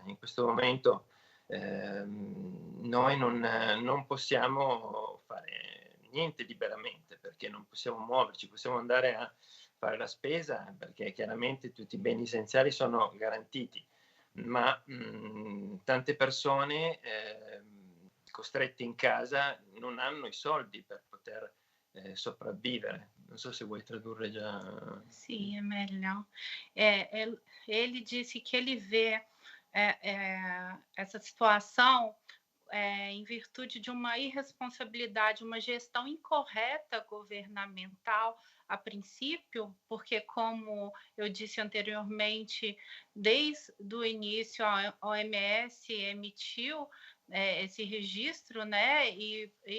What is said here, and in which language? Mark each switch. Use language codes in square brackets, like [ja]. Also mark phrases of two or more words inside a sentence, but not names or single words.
[it] In questo momento noi non possiamo fare niente liberamente perché non possiamo muoverci, possiamo andare a fare la spesa perché chiaramente tutti i beni essenziali sono garantiti, ma tante persone costrette in casa non hanno i soldi per poter sopravvivere. Non so se vuoi tradurre già. [pt] Sim, é melhor. Ele disse que ele vê essa situação em virtude de uma irresponsabilidade, uma gestão incorreta governamental, a princípio, porque, como eu disse anteriormente, desde o início a OMS emitiu esse registro, né, e